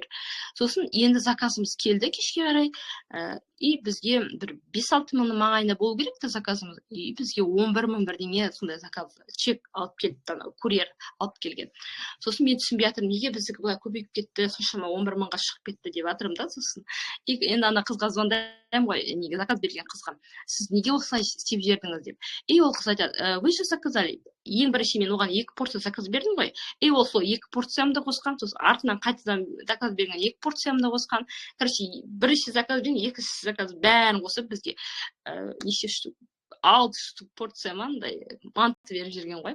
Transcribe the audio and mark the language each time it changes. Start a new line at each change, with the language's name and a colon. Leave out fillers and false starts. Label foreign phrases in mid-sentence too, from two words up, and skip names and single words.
Kazakh: Сосын енді заказымыз келді кешке қарай, бізге бір 5-6 мың маңайында болу керек те заказымыз, бізге 11 мың бірдеңе сондай
Russian: заказ чек
Kazakh: алып келді, курьер алып келген. Сосын мен түсінбей жатырмын, неге біздікі былай көбейіп кетті, соншама 11 мыңға шығып кетті деп жатырмын да. Сосын енді ана қызға звондаймын ғой, неге заказ берген қызға, сіз неге осылай істеп жібердіңіз деп. Ол қыз айтады,
Russian: вы же заказали.
Kazakh: Ең бірінші мен оған 2 порция заказ бердім ғой. Ол сол 2 порциямды қосқан, сосын артынан қайтадан заказ берген 2 порциямды қосқан. Короче, бірінші заказ берген, екінші заказ бәрін қосып бізге 6
Russian: штук порция манты
Kazakh: беріп жүрген ғой.